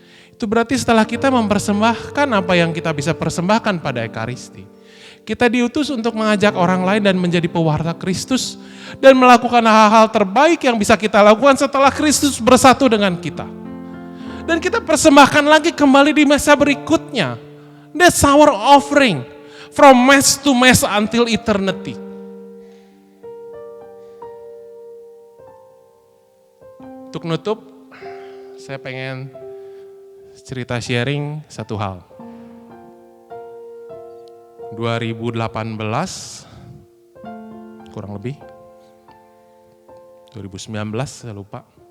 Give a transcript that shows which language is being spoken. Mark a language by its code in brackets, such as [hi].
[id] Itu berarti setelah kita mempersembahkan apa yang kita bisa persembahkan pada Ekaristi, kita diutus untuk mengajak orang lain dan menjadi pewarta Kristus dan melakukan hal-hal terbaik yang bisa kita lakukan setelah Kristus bersatu dengan kita. Dan kita persembahkan lagi kembali di masa berikutnya. [en] That's our offering from mass to mass until eternity. [id] Untuk nutup, saya pengen cerita sharing satu hal. 2018 kurang lebih 2019 saya lupa.